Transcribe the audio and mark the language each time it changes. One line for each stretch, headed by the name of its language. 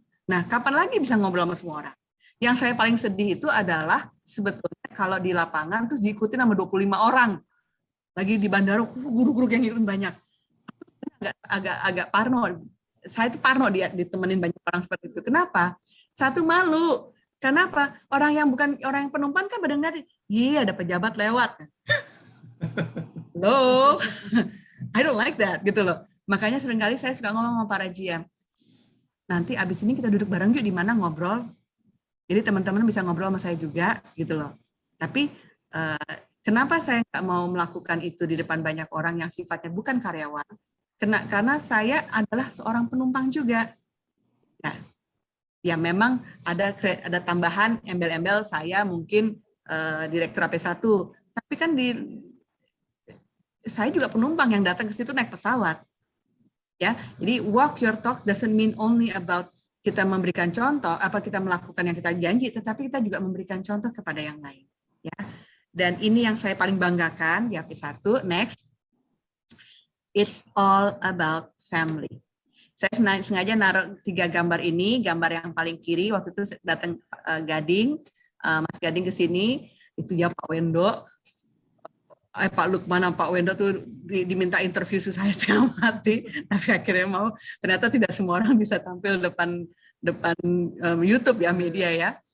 Indonesian: Nah, kapan lagi bisa ngobrol sama semua orang? Yang saya paling sedih itu adalah sebetulnya kalau di lapangan terus diikuti sama 25 orang. Lagi di bandara, guru-guru yang ngikutin banyak. Agak parno. Saya itu parno ditemenin banyak orang seperti itu. Kenapa? Satu, malu. Kenapa? Orang yang penumpang kan pada ngeliat, iya ada pejabat lewat.
English: Loh, I don't like that
Indonesian: gitu loh. Makanya seringkali saya suka ngomong sama para GM. Nanti abis ini kita duduk bareng yuk di mana ngobrol. Jadi teman-teman bisa ngobrol sama saya juga gitu loh. Tapi kenapa saya nggak mau melakukan itu di depan banyak orang yang sifatnya bukan karyawan? Karena saya adalah seorang penumpang juga. Nah, ya memang ada tambahan embel-embel saya mungkin direktur AP1. Tapi kan saya juga penumpang yang datang ke situ naik pesawat. Ya, jadi
English: walk your talk doesn't mean only about
Indonesian: kita memberikan contoh, apa kita melakukan yang kita janji, tetapi kita juga memberikan contoh kepada yang lain. Ya, dan ini yang saya paling banggakan di AP1.
English: Next, it's all about family.
Indonesian: Saya sengaja naruh 3 gambar ini, gambar yang paling kiri waktu itu datang Gading, Mas Gading ke sini, itu ya Pak Wendo. Pak Lukman dan Pak Wendo tuh diminta interview saya setengah mati, tapi akhirnya mau. Ternyata tidak semua orang bisa tampil depan YouTube ya, media ya.